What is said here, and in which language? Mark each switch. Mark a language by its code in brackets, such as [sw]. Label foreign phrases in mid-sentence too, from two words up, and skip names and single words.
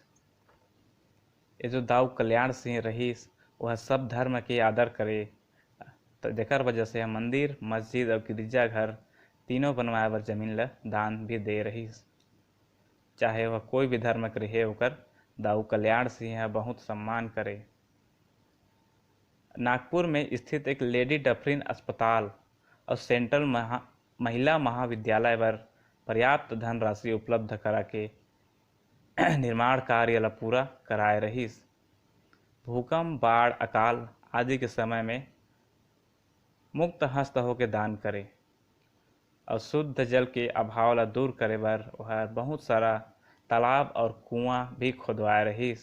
[hne] ये जो दाऊ कल्याण सिंह रहीस वह सब धर्म के आदर करे तो जेकर वजह से मंदिर मस्जिद और गिरजाघर तीनों बनवाए बर जमीन ला दान भी दे रहीस। चाहे वह कोई भी धर्म के रहे ओकर दाऊ कल्याण सिंह बहुत सम्मान करे। नागपुर में स्थित एक लेडी डफरिन अस्पताल और सेंट्रल महिला महाविद्यालय पर पर्याप्त धनराशि उपलब्ध करा के निर्माण कार्य ला पूरा कराए रहीस। भूकंप बाढ़ अकाल आदि के समय में मुक्त हस्त होकर दान करे और शुद्ध जल के अभाव ला दूर करे बर वह बहुत सारा तालाब और कुआं भी खुदवाए रहीस।